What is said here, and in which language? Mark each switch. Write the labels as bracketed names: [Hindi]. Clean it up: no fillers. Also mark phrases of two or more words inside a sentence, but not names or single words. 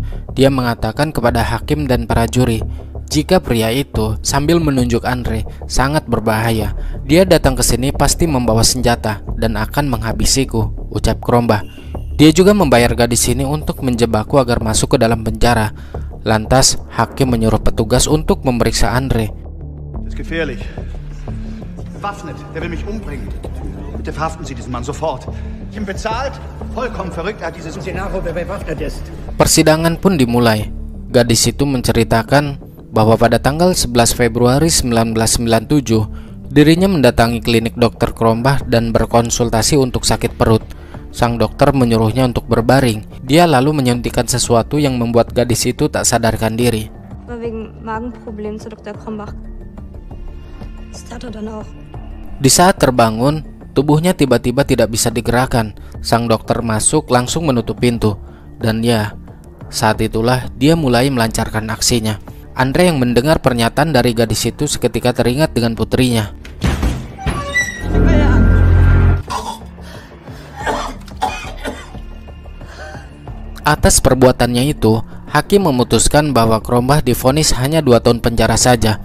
[Indonesian] Dia mengatakan kepada hakim dan para juri, jika pria itu sambil menunjuk Andre sangat berbahaya. Dia datang ke sini pasti membawa senjata dan akan menghabisiku, ucap Krombah. Dia juga membayar gadis ini untuk menjebakku agar masuk ke dalam penjara. Lantas, hakim menyuruh petugas untuk memeriksa Andre. [German] Das ist gefährlich. Bewaffnet, der will mich umbringen. Bitte verhaften Sie diesen Mann sofort. Ich bin bezahlt, vollkommen verrückt, er hat dieses Szenario, wer bewaffnet ist. [Indonesian] Persidangan pun dimulai. Gadis itu menceritakan bahwa pada tanggal 11 Februari 1997, dirinya mendatangi klinik Dr. Krombah dan berkonsultasi untuk sakit perut. Sang dokter menyuruhnya untuk berbaring. Dia lalu menyuntikkan sesuatu yang membuat gadis itu tak sadarkan diri. [German] Wegen Magenproblem zu Dr. Krombach. Das tat er dann auch. [Indonesian] Di saat terbangun, tubuhnya tiba-tiba tidak bisa digerakkan. Sang dokter masuk langsung menutup pintu. Dan ya, saat itulah dia mulai melancarkan aksinya. Andre yang mendengar pernyataan dari gadis itu seketika teringat dengan putrinya. Atas perbuatannya itu, hakim memutuskan bahwa Krombah divonis hanya 2 tahun penjara saja.